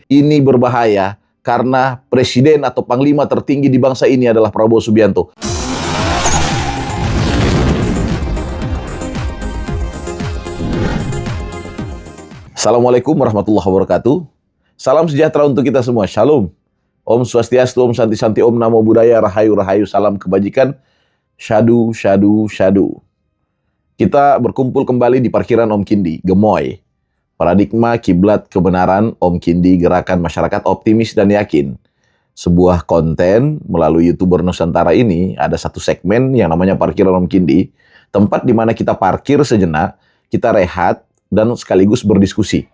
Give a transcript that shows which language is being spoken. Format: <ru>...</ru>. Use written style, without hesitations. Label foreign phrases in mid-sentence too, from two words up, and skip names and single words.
<id>Ini berbahaya karena presiden atau panglima tertinggi di bangsa ini adalah Prabowo Subianto.</id> <ar>Assalamualaikum warahmatullahi wabarakatuh.</ar> <id>Salam sejahtera untuk kita semua.</id> <he>Shalom.</he> <ban>Om Swastiastu, Om Santi Santi, Om Namo Buddhaya, Rahayu Rahayu,</ban> <id>salam kebajikan.</id> <pi>Syadu, syadu, syadu.</pi> <id>Kita berkumpul kembali di parkiran Om Kindi, Gemoy. Paradigma kiblat kebenaran Om Kindi, gerakan masyarakat optimis dan yakin. Sebuah konten melalui YouTuber Nusantara ini ada satu segmen yang namanya parkiran Om Kindi, tempat di mana kita parkir sejenak, kita rehat, dan sekaligus berdiskusi.</id>